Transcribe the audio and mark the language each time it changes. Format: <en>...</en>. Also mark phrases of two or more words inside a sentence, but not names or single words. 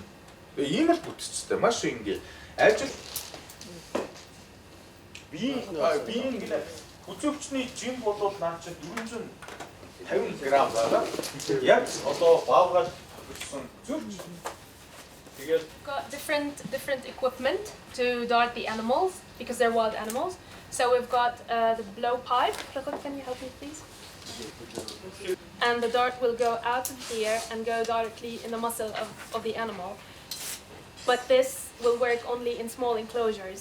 <mn>Ийм л бүтцтэй маш ингээ ажил би ингээ хүзүүвчний жим болоод наад чинь 450 г байна. Яг одоо баавгаад өгсөн хүзүүвч. Тэгээд</mn> <en>got different equipment to dart the animals because they're wild animals. So we've got the blowpipe. Can you help me, please? And the dart will go out of here and go directly in the muscle of the animal. But this will work only in small enclosures.</en>